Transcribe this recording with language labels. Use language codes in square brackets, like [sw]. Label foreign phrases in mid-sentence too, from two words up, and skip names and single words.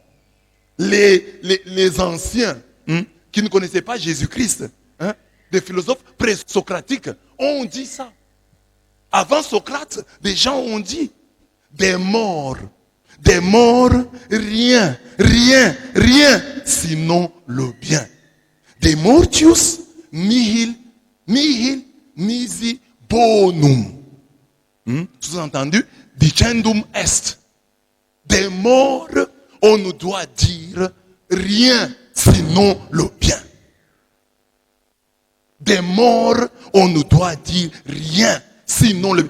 [fr] Les anciens qui ne connaissaient pas Jésus-Christ, des philosophes pré-socratiques ont dit ça. Avant Socrate, des gens ont dit des morts, rien, sinon le bien. [la] Des mortius nihil nisi bonum. Sous-entendu, dicendum est. [fr] Des morts, on ne doit dire rien sinon le bien. Des morts, on ne doit dire rien, sinon le...